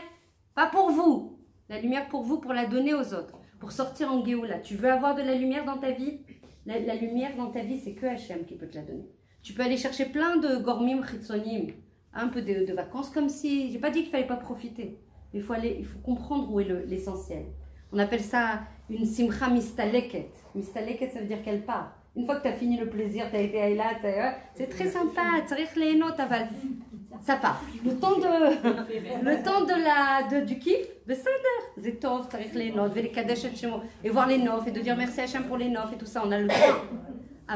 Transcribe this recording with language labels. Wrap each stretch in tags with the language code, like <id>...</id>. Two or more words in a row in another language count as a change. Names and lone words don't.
<fr>Pas pour vous, la lumière pour vous, pour la donner aux autres, pour sortir en Géoula. Tu veux avoir de la lumière dans ta vie? La lumière dans ta vie, c'est que Hachem qui peut te la donner. Tu peux aller chercher plein de</fr> <he>גורמים חיצוניים,</he> <fr>un peu de vacances, comme si, j'ai pas dit qu'il fallait pas profiter, mais il faut comprendre où est l'essentiel. On appelle ça une</fr> <he>שמחה מסתלקת.</he> <fr>Mistaleket, ça veut dire qu'elle part. Une fois que tu as fini le plaisir, tu as été à Eilat, c'est très sympa, ça part. Le temps du kiff, et voir les nofs, et de dire merci Hachem pour les nofs, et tout ça, on a le temps.</fr>